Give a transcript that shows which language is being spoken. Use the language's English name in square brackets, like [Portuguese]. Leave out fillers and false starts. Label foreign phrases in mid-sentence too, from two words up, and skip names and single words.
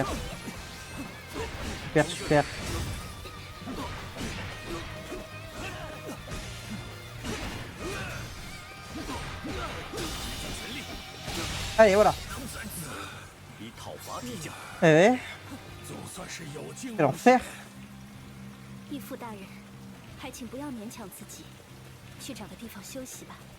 [French] Super, super. Allez, voilà. Eh ouais. Quel enfer. [Chinese] 义父大人，还请不要勉强自己，去找个地方休息吧。